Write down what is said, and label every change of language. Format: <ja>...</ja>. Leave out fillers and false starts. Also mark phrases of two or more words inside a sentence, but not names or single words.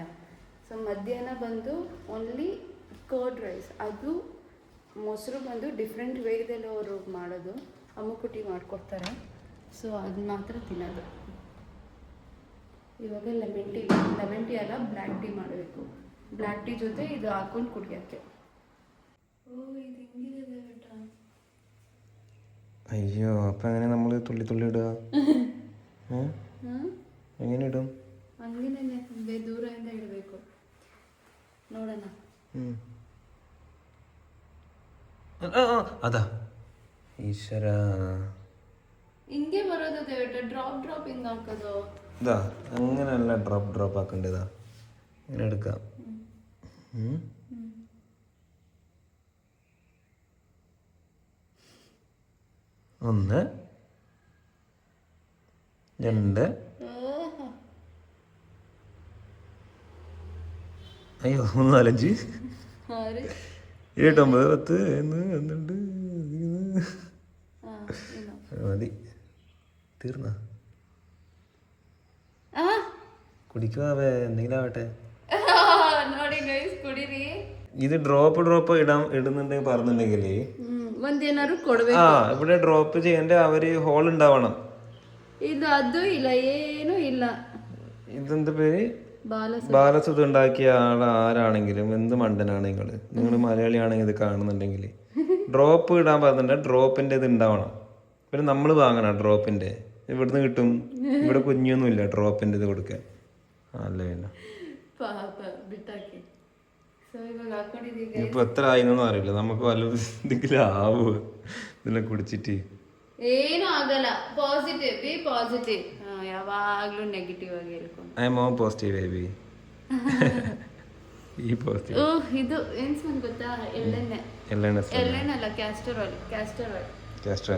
<kn>ಸೊ ಮಧ್ಯಾಹ್ನ ಬಂದು</kn> <en>only curd rice,</en> <kn>ಅದು ಮೊಸರು ಬಂದು ಡಿಫ್ರೆಂಟ್ ವೇದಲ್ಲಿ ಅವರು ಮಾಡೋದು, ಅಮ್ಮುಕುಟಿ ಮಾಡಿಕೊಡ್ತಾರೆ. ಸೊ ಅದು ಮಾತ್ರ ತಿನ್ನೋದು. ಇವಾಗ</kn> <en>lemon tea</en> <kn>ಅಲ್ಲ,</kn> <en>black tea</en> <kn>ಮಾಡಬೇಕು.</kn> <en>black tea</en> <kn>ಜೊತೆ ಇದು ಹಾಕೊಂಡು ಕುಡಿಯೋಕ್ಕೆ. ಓ ಇದು ಹಿಂಗಿದೆ ಬೇಟ.</kn> <ml>അയ്യോ അപ്പം എങ്ങനെ നമ്മൾ തുള്ളി തുള്ളി ഇടുക? എങ്ങനെ ഇടും?</ml> <kn>ಹಂಗೇನೆ ದೂರದಿಂದ ಇಡಬೇಕು. ನೋಡೋಣ.</kn> <ml>അതാ ഈശ്വര,</ml> <kn>ಹಿಂಗೆ ಬರೋದು ದೇವಟ, ಡ್ರಾಪ್ ಹಿಂಗೆ ಹಾಕೋದು.</kn> <ml>ഇതാ അങ്ങനെയല്ല, ഡ്രോപ്പ് ആക്കേണ്ടതാ. ഇങ്ങനെ എടുക്കാം. ഒന്ന്, രണ്ട്, അയ്യോ 3, 4, 5, 7, 8, 9, 10, 11, 12 മതി. തീർന്ന കുടിക്കുവാവേ, എന്തെങ്കിലും ആവട്ടെ.</ml> <kn>ನೋಡಿ ಗೈಸ್, ಕುಡೀರಿ.</kn> <ml>ഇത് ഡ്രോപ്പ് ഇടുന്നുണ്ടെങ്കിൽ പറഞ്ഞിട്ടുണ്ടെങ്കിൽ</ml> <kn>ಒಂದೇನಾದ್ರು ಕೊಡ್ಬೇಕು.</kn> <ml>ഇവിടെ ഡ്രോപ്പ് ചെയ്യേണ്ട അവര് ഹോൾ ഉണ്ടാവണം. ഇത് അതും</ml> <kn>ಇಲ್ಲ, ಏನೂ ಇಲ್ಲ.</kn> <ml>ഇതെന്ത് പേര്? ബാലസുധ ഉണ്ടാക്കിയ ആരാണെങ്കിലും എന്ത് മണ്ടനാണെങ്കിൽ, നിങ്ങൾ മലയാളിയാണെങ്കിൽ ഇത് കാണുന്നുണ്ടെങ്കിൽ ഡ്രോപ്പ് ഇടാൻ പറഞ്ഞിട്ടുണ്ടെങ്കിൽ ഡ്രോപ്പിന്റെ ഇത് ഉണ്ടാവണം. പിന്നെ നമ്മൾ വാങ്ങണം ഡ്രോപ്പിന്റെ. ഇവിടുന്ന് കിട്ടും. ഇവിടെ കുഞ്ഞൊന്നുമില്ല ഡ്രോപ്പിന്റെ ഇത് കൊടുക്കാൻ. അല്ലേ പിന്നെ ഇപ്പൊ എത്ര ആയിന്നൊന്നും അറിയില്ല. നമുക്ക് വല്ല എന്തെങ്കിലും ആവുക ഇതിനെ കുടിച്ചിട്ട്?</ml> <kn>ಏನೂ ಆಗಲ್ಲ. ಪಾಸಿಟಿವ್,</kn> <en>be positive.</en> <kn>ಯಾವಾಗ್ಲೂ ನೆಗೆಟಿವ್ ಆಗಿ ಇರ್ಕೊಂಡು.</kn> <en>I am positive baby. ಈ ಪಾಸಿಟಿವ್.</en> <kn>ಓಹ್, ಇದು ಏನ್ ಸ್ಮೆಲ್ ಗೊತ್ತಾ? ಎಳ್ಳೆಣ್ಣೆ ಅಲ್ಲ,</kn> <en>castor oil.</en>